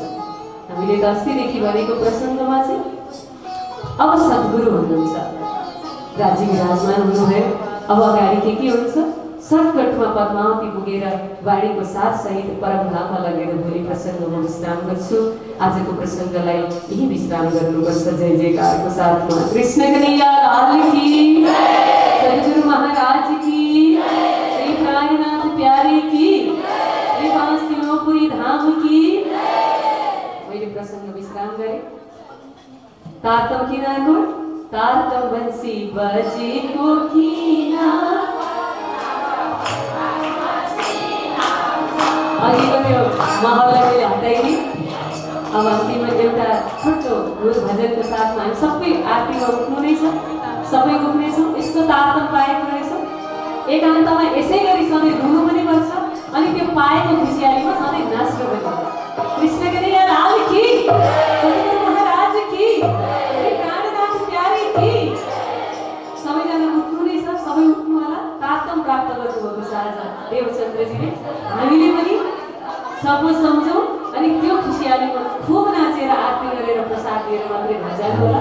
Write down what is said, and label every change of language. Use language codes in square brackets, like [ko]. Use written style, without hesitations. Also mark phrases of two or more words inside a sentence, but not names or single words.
[ne] हामीले त अस्तिदेखि भनेको प्रसङ्गमा चाहिँ अब सद्गुरु हुनुहुन्छ, राज्य विराजमान हुनुभयो। अब अगाडि के हुन्छ? सर्टकटमा पद्मावती पुगेर वाणीको साथसहित परमधाममा लगेर भोलि प्रसङ्गमा विश्राम गर्छु। आजको प्रसङ्गलाई यही विश्राम गर्नुपर्छ। जय जयकारको साथमा [hi] कृष्ण कन्हैया लाल की, सद्गुरु महाराज की, श्री प्राणनाथ प्यारे की, श्री बांसुरी धाम की। [ne] मैले प्रसङ्ग विश्राम गरेँ। तारतम किनारको तारतम बंसी बजेको किनार, अघिको त्यो महललाई मैले हटाइदिएँ। अब अन्तिममा एउटा छोटो भजनको साथमा हामी सबै आरतीमा उठ्नु नै छ, सबै उठ्नेछौँ। यस्तो तारतम पाएको रहेछ। एकान्तमा यसै गरी सधैँ रुनु पनि पर्छ, अनि त्यो पाएको खुसियालीमा सधैँ नाच्नु पनि पर्छ। [hi] कृष्ण कन्हैया लाल की, सद्गुरु महाराज की, प्राणनाथ प्यारे की। [ne] सबैजना उठ्नु नै छ, सबै उठ्नु होला। तारतम प्राप्त गर्नुभएको छ आज देवचन्द्रजीले। हामीले पनि सबै सम्झौँ, अनि त्यो खुसियालीमा खुब नाचेर आरती गरेर प्रसाद दिएर मात्रै नजानु होला।